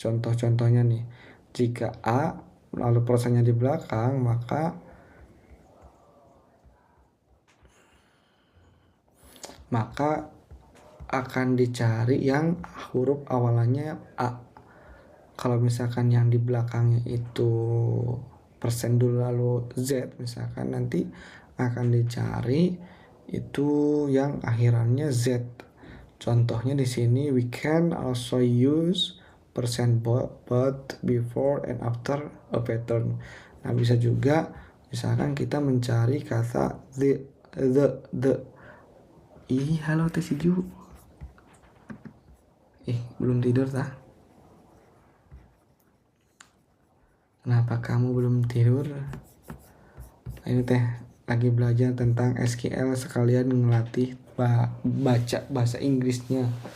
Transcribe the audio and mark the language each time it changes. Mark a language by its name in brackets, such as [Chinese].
[Indonesian] Contoh-contohnya nih, jika A lalu persennya di belakang, maka akan dicari yang huruf awalannya A. Kalau misalkan yang di belakangnya itu persen dulu lalu Z, misalkan nanti akan dicari itu yang akhirannya Z. Contohnya di sini, [English] we can also use percent both before and after a pattern. [Indonesian] Nah bisa juga misalkan kita mencari kata the. Halo Teh Siju. Belum tidur tah? Kenapa kamu belum tidur? Ini teh lagi belajar tentang SQL sekalian ngelatih baca bahasa Inggrisnya.